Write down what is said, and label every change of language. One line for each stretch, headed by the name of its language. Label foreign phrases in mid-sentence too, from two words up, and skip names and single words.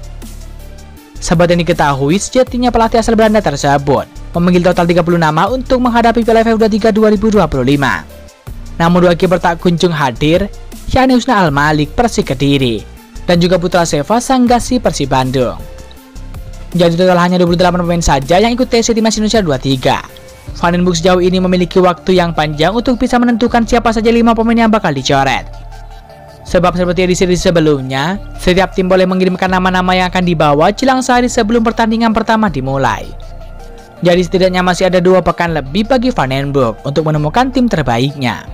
Indonesian: Seperti yang diketahui, sejatinya pelatih asal Belanda tersebut memanggil total 30 nama untuk menghadapi Piala AFF U23 2025. Namun 2 kiper tak kunjung hadir, yakni Husna Al-Malik Persik Kediri dan juga Putra Seva Sanggasi Persib Bandung. Jadi total hanya 28 pemain saja yang ikut TC Timnas Indonesia 23. Van den Broek sejauh ini memiliki waktu yang panjang untuk bisa menentukan siapa saja 5 pemain yang bakal dicoret. Sebab seperti edisi sebelumnya, setiap tim boleh mengirimkan nama-nama yang akan dibawa jelang sehari sebelum pertandingan pertama dimulai. Jadi setidaknya masih ada 2 pekan lebih bagi Van den Broek untuk menemukan tim terbaiknya.